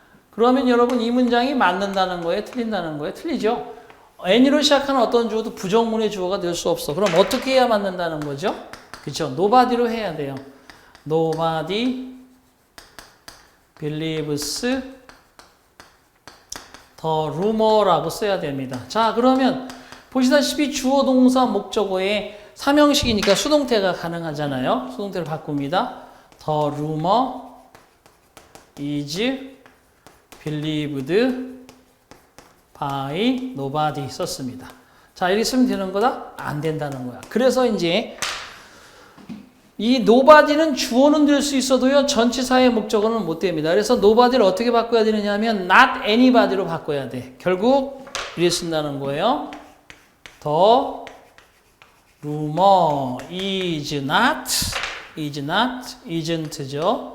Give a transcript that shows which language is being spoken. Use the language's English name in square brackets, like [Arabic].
[Korean] 그러면 여러분 이 문장이 맞는다는 거예요? 틀린다는 거예요? 틀리죠? any로 시작하는 어떤 주어도 부정문의 주어가 될 수 없어. 그럼 어떻게 해야 맞는다는 거죠? 그렇죠? nobody로 해야 돼요. [English] nobody believes the rumor [Korean] 라고 써야 됩니다. 자, 그러면 보시다시피 주어, 동사, 목적어에 삼형식이니까 수동태가 가능하잖아요. 수동태를 바꿉니다. [English] The rumor is believed by nobody [Korean] 썼습니다. 자, 이렇게 쓰면 되는 거다? 안 된다는 거야. 그래서 이제 이 nobody는 주어는 될 수 있어도요, 전치사의 목적어는 못 됩니다. 그래서 nobody를 어떻게 바꿔야 되느냐 하면 [English] not anybody [Korean] 로 바꿔야 돼. 결국 이렇게 쓴다는 거예요. [English] The rumor is not, isn't죠.